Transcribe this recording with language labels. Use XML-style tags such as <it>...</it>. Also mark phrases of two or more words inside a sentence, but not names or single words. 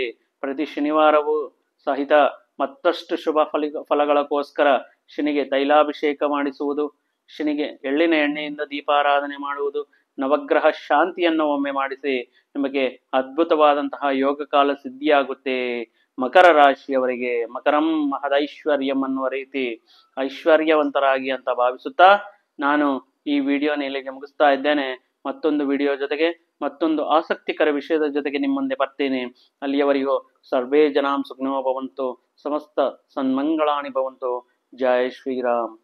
<kn>ಪ್ರತಿ ಶನಿವಾರವೂ ಸಹಿತ ಮತ್ತಷ್ಟು ಶುಭ ಫಲಗಳಕ್ಕೋಸ್ಕರ ಶನಿಗೆ ತೈಲಾಭಿಷೇಕ ಮಾಡಿಸುವುದು, ಶನಿಗೆ ಎಳ್ಳಿನ ಎಣ್ಣೆಯಿಂದ ದೀಪಾರಾಧನೆ ಮಾಡುವುದು, ನವಗ್ರಹ ಶಾಂತಿಯನ್ನು ಒಮ್ಮೆ ಮಾಡಿಸಿ ನಿಮಗೆ ಅದ್ಭುತವಾದಂತಹ ಯೋಗ ಕಾಲ ಸಿದ್ಧಿಯಾಗುತ್ತೆ. ಮಕರ ರಾಶಿಯವರಿಗೆ</kn> <sa>ಮಕರಂ ಮಹದೈಶ್ವರ್ಯಂ</sa> <kn>ಅನ್ನುವ ರೀತಿ ಐಶ್ವರ್ಯವಂತರಾಗಿ ಅಂತ ಭಾವಿಸುತ್ತಾ ನಾನು ಈ ವಿಡಿಯೋನ ಇಲ್ಲಿಗೆ ಮುಗಿಸ್ತಾ ಇದ್ದೇನೆ. ಮತ್ತೊಂದು ವಿಡಿಯೋ ಜೊತೆಗೆ, ಮತ್ತೊಂದು ಆಸಕ್ತಿಕರ ವಿಷಯದ ಜೊತೆಗೆ ನಿಮ್ಮ ಮುಂದೆ ಬರ್ತೀನಿ.</kn> <sa>ಅಲ್ಲಿಯವರೆಗೂ ಸರ್ವೇ ಜನಾಂ ಸುಖಿನೋ ಭವಂತು, ಸಮಸ್ತ ಸನ್ಮಂಗಳಾನಿ ಭವಂತು.</sa> <kn>ಜೈ ಶ್ರೀರಾಮ್.</kn>